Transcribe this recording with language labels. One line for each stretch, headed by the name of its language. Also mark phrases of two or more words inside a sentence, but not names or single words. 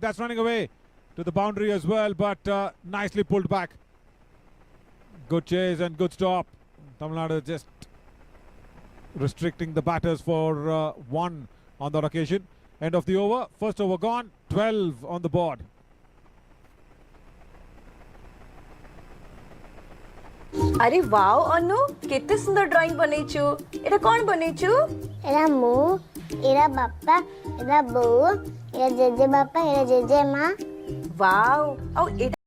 English: That's running away to the boundary as well, but nicely pulled back. Good chase and good stop. Tamil Nadu just restricting the batters for 1 on that occasion. End of the over. First over gone. 12 on the board.
Odia: ଅରେ ୱାଓ ଅନୁ କେତେ ସୁନ୍ଦର ଡ୍ରଇଂ ବନେଛୁ ଏଟା କୋନ ବନେଛୁ ଏରା ମୁ ଏରା ବାପ୍ପା ଏରା ବୋ ଏରା ଜେଜେ ବାପ୍ପା ଏରା ଜେଜେ ମାଁ ୱାଓ ଔ ଏଟା